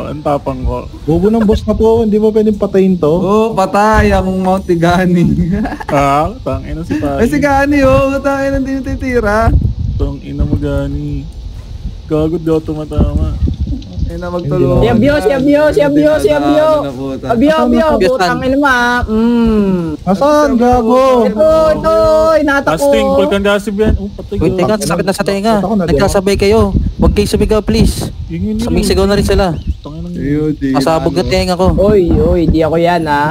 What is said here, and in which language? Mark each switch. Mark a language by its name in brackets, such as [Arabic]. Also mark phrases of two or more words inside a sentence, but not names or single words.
[Filipino] Ang tapang ko. Bobo ng boss na to. Hindi mo pwedeng patayin to. Patay ang Mount Tigani. Tangin na si Pai. Ay, si Gani patay na hindi titira. Tangin na mo gani. Gago, di ako tumatama. Ay na magtulungan. Si Abyo, si Abyo, si Abyo, si Abyo. Abyo, Abyo, putang ina ma. Nasaan, gago? Ito, inatak ko. Casting, pulkan gasib yan. Oh, patay. Uy, teka, sakit na sa tenga. Nagkasabay kayo. Huwag kayo sumigaw, please. Sumisigaw na rin sila. Kasabog na tenga ko. Oy, di ako yan ha.